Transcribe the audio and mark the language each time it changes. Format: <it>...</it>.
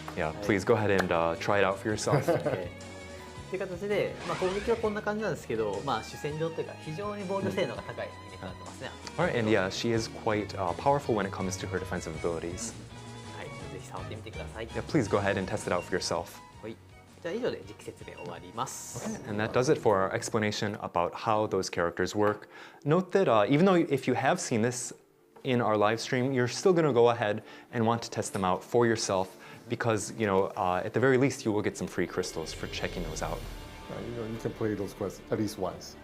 <en>Yeah, please go ahead and try it out for yourself.</en> <ja>という形で、まあ、攻撃はこんな感じなんですけど、まあ、主戦場というか非常に防御性能が高い入れ替わってますね。</ja> <en>All right, and yeah, she is quite powerful when it comes to her defensive abilities.</en> <ja>はい、ぜひ触ってみてください。</ja> <en>Yeah, please go ahead and test it out for yourself.</en> <ja>はい、じゃあ以上で実機説明終わります。</ja> <en>And that does it for our explanation about how those characters work. Note that even though if you have seen this in our live stream, you're still going to go ahead and want to test them out for yourself because, you know, at the very least, you will get some free crystals for checking those out. You can play those quests at least once.</en>